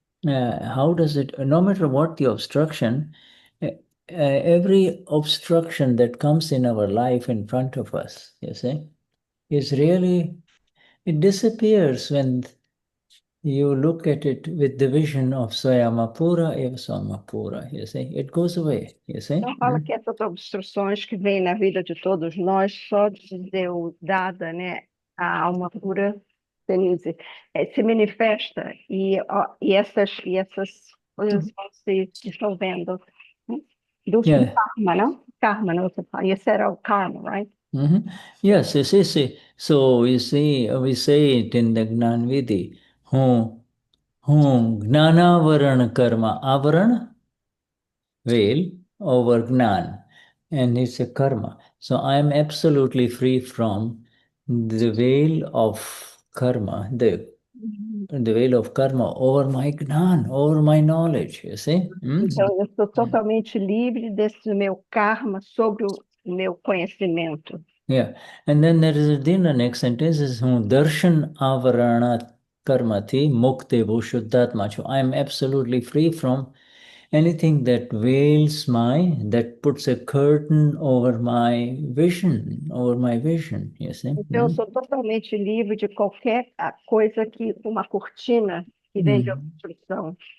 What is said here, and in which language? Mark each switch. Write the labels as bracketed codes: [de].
[en] No matter what the obstruction, every obstruction that comes in our life in front of us, you see, is really, it disappears when you look at it with the vision of Swayamapura eva Swamapura, you see, it goes away, you see. [pt] Então fala que essas obstruções que vêm na vida de todos nós, só dizer o Dada, né, a alma pura, Denize, se manifesta e essas coisas vão se dissolvendo. Do karma, não? Karma, não? Você fala. Esse era o karma, right? [en] Yes, see. So you see, we say it in the Gnan Vidhi. Gnanavaran karma. Avaran, veil, over Gnan. And it's a karma. So I am absolutely free from the veil of karma, the veil of karma over my Gnan, over my knowledge, you see. [pt] Então eu sou totalmente livre desse meu karma sobre o meu conhecimento. [en] Yeah, and then the next sentence is [gu] darshan avarana karmati mukte shuddhatmacho. [en] I am absolutely free from anything that veils that puts a curtain over my vision, you see. [pt] Então, eu sou totalmente livre de qualquer coisa que uma cortina que vem de obstrução.